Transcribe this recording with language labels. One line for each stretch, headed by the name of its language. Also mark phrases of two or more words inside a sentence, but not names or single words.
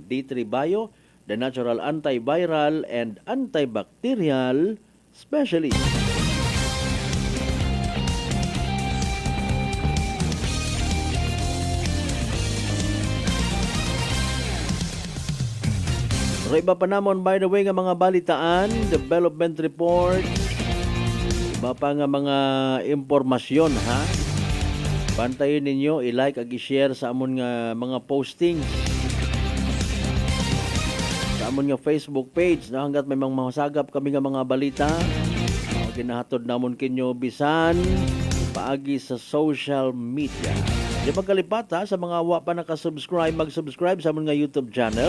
English: D3 Bio, the natural antiviral and antibacterial specialist.
Hiligaynon: Iba pa namon
English: by the way
Hiligaynon: nga mga balitaan,
English: development report,
Hiligaynon: iba pa nga mga impormasyon ha. Bantayin ninyo, i-like ag i-share sa amon nga mga postings sa amon nga Facebook page na hanggat may mga masagap kami nga mga balita. Ginahatod namon kinyo bisan paagi sa social media. Di magkalipat ha, sa mga wa pa nakasubscribe, mag-subscribe sa amon nga YouTube channel.